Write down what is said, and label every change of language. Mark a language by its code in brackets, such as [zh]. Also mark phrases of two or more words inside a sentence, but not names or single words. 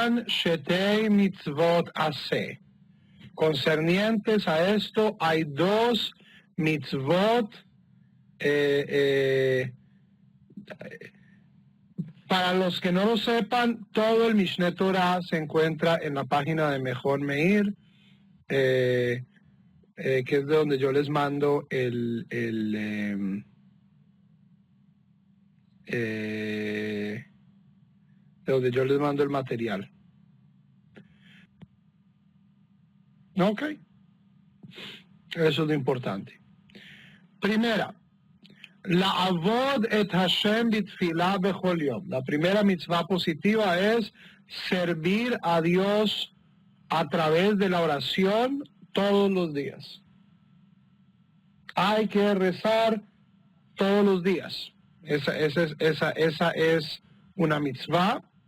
[he] שתי מצוות עשה. [es] Concernientes a esto, hay dos mitzvot. Para los que no lo sepan, todo el Mishneh Torah se encuentra en la página de Mejor Meir, que es de donde yo les mando de donde yo les mando el material. Ok, eso es lo importante. [he] Primera, לעבוד את השם בתפילה בכל יום. [es] La primera mitzvah positiva es servir a Dios a través de la oración todos los días. Hay que rezar todos los días. Esa es una mitzvah.